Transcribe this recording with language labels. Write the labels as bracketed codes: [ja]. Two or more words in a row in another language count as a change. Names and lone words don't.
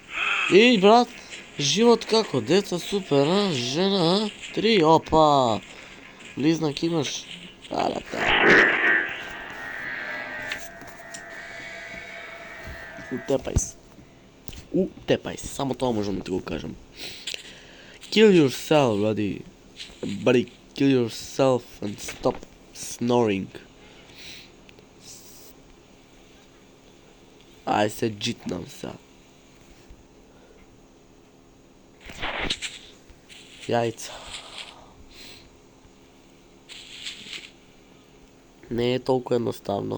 [mk] Еј, брат, живот како? Деца супер, а? Жена, 3, опа! Близнак имаш? Утепај се, само тоа можам да ти го кажам. [en] Kill yourself, buddy, kill yourself and stop snoring. [mk] Ај се джитнам сега. Јајца. Не е толку едноставно.